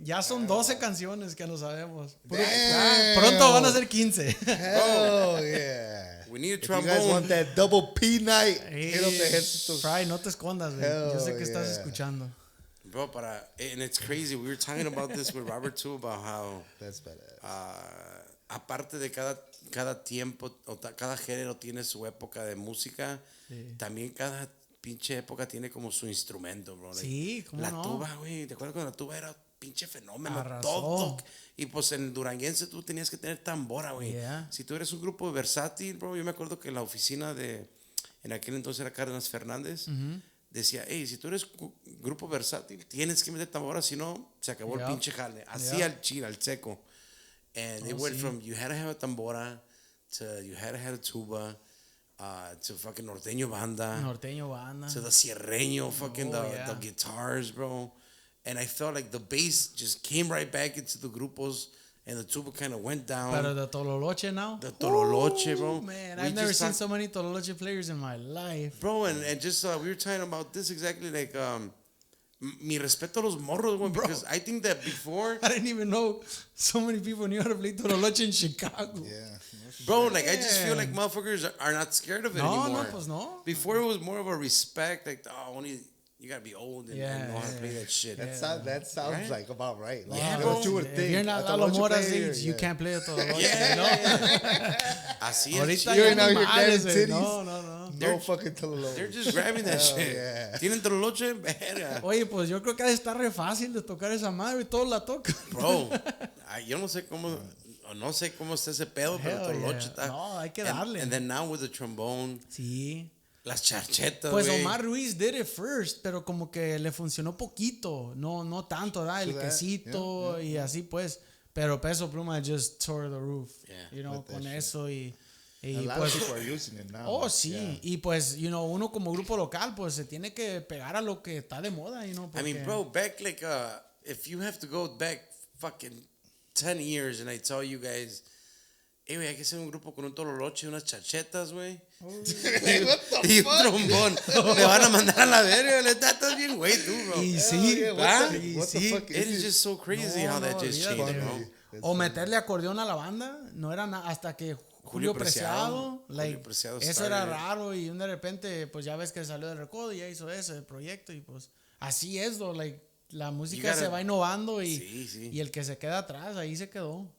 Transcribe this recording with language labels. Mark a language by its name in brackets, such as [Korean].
[Spanish] Ya son 12 canciones que no sabemos. Pronto van a ser 15. [English] Oh, yeah. We need a trombone. If you guys want that double P night, [Spanish] hit up the Ejercito. Fry, no te escondas, güey. Yo sé que estás escuchando. [English] Bro, and it's crazy. We were talking about this with Robert too, about how that's badass. [Spanish] Aparte de cada tiempo o cada género tiene su época de música, también cada pinche época tiene como su instrumento, bro. Sí, ¿cómo la no? tuba, güey. ¿Te acuerdas cuando la tuba era pinche fenómeno? Arrasó. Todo. Y pues en el duranguense tú tenías que tener tambora, güey. [English] Yeah. [Spanish] Si tú eres un grupo versátil, bro, yo me acuerdo que en la oficina en aquel entonces era Cárdenas Fernández, decía, hey, si tú eres grupo versátil, tienes que meter tambora, si no, se acabó el pinche jale. Así al chile, al seco. [English] And it went from, you had to have a tambora, to you had to have a tuba, to fucking norteño banda. To the sierreño, fucking the guitars, bro. And I felt like the bass just came right back into the grupos, and the tuba kind of went down. Pero the tololoche now? The tololoche, bro. Man, I've never seen so many tololoche players in my life. Bro, and just, we were talking about this exactly, like, [Spanish] mi respeto a los morros, [English] bro, because I think that before... I didn't even know so many people knew how to play tololoche in Chicago. Yeah. Bro, like, I just feel like motherfuckers are not scared of it anymore. [Spanish] No, pues no. [English] Before it was more of a respect, like, only... You gotta be old and know how to play that shit. That sounds right? Like about right. Like, yeah, bro. What you would think. If you're not Lalo Mora's age, you can't play a tololoche. [Spanish] Así es. [English] You're now you're grabbing titties. No. No fucking tololoche. They're just grabbing that shit. Yeah. [Spanish] ¿Tienen tololoche? Verga. Oye, pues yo creo que está re fácil de tocar esa madre y todos la tocan. Bro, yo no sé cómo está ese pedo, pero el tololoche está. No, hay que darle. [English] And then now with the trombone. [Spanish] Sí. Las charchetas, pues wey. [English] Omar Ruiz did it first, [Spanish] pero como que le funcionó poquito, no tanto, ¿verdad? El quesito y así pues, pero Peso Pluma [English] just tore the roof, you know, [Spanish] con eso y [English] a lot [Spanish] pues, [English] of people are using it now. [Spanish] Oh, sí, y pues, [English] you know, [Spanish] uno como grupo local, pues se tiene que pegar a lo que está de moda, you know, porque... [English] I mean, bro, back like, if you have to go back fucking 10 years and I tell you guys, hey, güey, [Spanish] hay que hacer un grupo con un tololoche y unas charchetas, güey. Y un trombón. Me van a mandar a la verga. Estás bien, güey, tú, bro. Y sí, [English] what the fuck it is just so crazy how that just changed, bro. [Spanish] O meterle acordeón a la banda, no era hasta que Julio Preciado, eso era raro y de repente, pues ya ves que salió del recodo y ya hizo ese proyecto y pues así es, [English] like, [Spanish] la música se va innovando sí, sí. y el que se queda atrás, ahí se quedó.